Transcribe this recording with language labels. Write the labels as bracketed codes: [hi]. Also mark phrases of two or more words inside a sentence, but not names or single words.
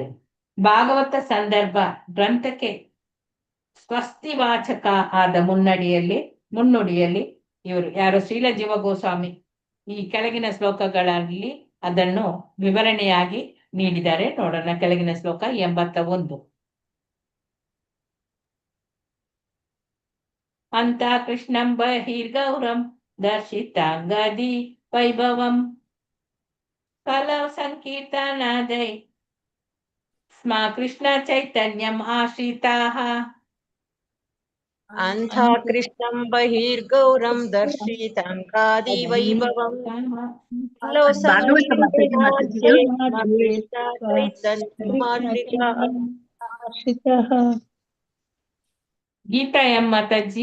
[kn] ಭಾಗವತ ಸಂದರ್ಭ ಗ್ರಂಥಕ್ಕೆ ಸ್ವಸ್ತಿವಾಚಕ ಆದ ಮುನ್ನುಡಿಯಲ್ಲಿ ಇವರು ಯಾರು ಶ್ರೀಲ ಜೀವ ಗೋಸ್ವಾಮಿ ಈ ಕೆಳಗಿನ ಶ್ಲೋಕಗಳಲ್ಲಿ ಅದನ್ನು ವಿವರಣೆಯಾಗಿ ನೀಡಿದ್ದಾರೆ. ನೋಡೋಣ. ಕೆಳಗಿನ ಶ್ಲೋಕ 81. [sa] ಅಂತ ಕೃಷ್ಣಂ ಬಹಿರ್ಗೌರಂ ದರ್ಶಿತಾಂಗದಿ ವೈಭವಂ ಕಲೌ ಸಂಕೀರ್ತನಾದೈ ಸ್ಮ ಕೃಷ್ಣ ಚೈತನ್ಯಂ ಆಶ್ರಿತಾಃ. ಅಂಥ ಕೃಷ್ಣಂ ಬಹಿರ್ಗೌರಂ ದರ್ಶಿತಾಂಗಾದಿ ವೈಭವಂ ಕಲೋ [kn] ಭಾಗವತ ಮಾತಾಜಿ ಗೀತಾ ಎಂ ಮಾತಾಜಿ.